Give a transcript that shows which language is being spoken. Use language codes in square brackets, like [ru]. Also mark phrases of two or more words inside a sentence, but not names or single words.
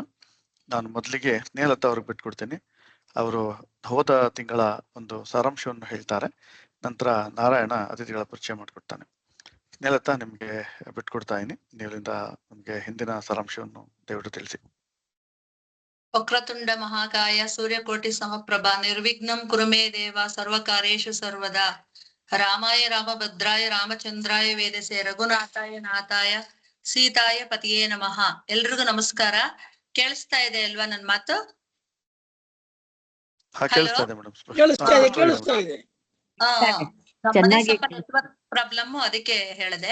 [kn] ನಾನು ಮೊದಲಿಗೆ ಸ್ನೇಹಲತಾ ಅವ್ರಿಗೆ ಬಿಟ್ಕೊಡ್ತೇನೆ. ಅವರು ಹೋದ ತಿಂಗಳ ಒಂದು ಸಾರಾಂಶವನ್ನು ಹೇಳ್ತಾರೆ. ನಂತರ ನಾರಾಯಣ ಅತಿಥಿಗಳ ಪರಿಚಯ ಮಾಡಿಕೊಡ್ತಾನೆ. ಸ್ನೇಹಲತಾ, ನಿಮ್ಗೆ ಬಿಟ್ಕೊಡ್ತಾ ಇದೀನಿ. ನೀವಿಂದ ನಮ್ಗೆ ಹಿಂದಿನ ಸಾರಾಂಶವನ್ನು ದಯವಿಟ್ಟು ತಿಳಿಸಿ. [sa] ವಕ್ರತುಂಡ ಮಹಾಕಾಯ ಸೂರ್ಯಕೋಟಿ ಸಮಪ್ರಭಾ ನಿರ್ವಿಘ್ನಂ ಕುರುಮೇ ದೇವ ಸರ್ವಕಾರ್ಯೇಷು ಸರ್ವದಾ. ರಾಮಾಯ ರಾಮಭದ್ರಾಯ ರಾಮಚಂದ್ರಾಯ ವೇದಸೆ ರಘುನಾಥಾಯ ನಾಥಾಯ ಸೀತಾಯ ಪತಿಯೇ ನಮಃ. [kn] ಎಲ್ರಿಗೂ ನಮಸ್ಕಾರ. ಕೇಳಿಸ್ತಾ ಇದೆ ಅಲ್ವಾ ನನ್ ಮಾತು? [en] network problem, [kn] ಅದಕ್ಕೆ ಹೇಳಿದೆ.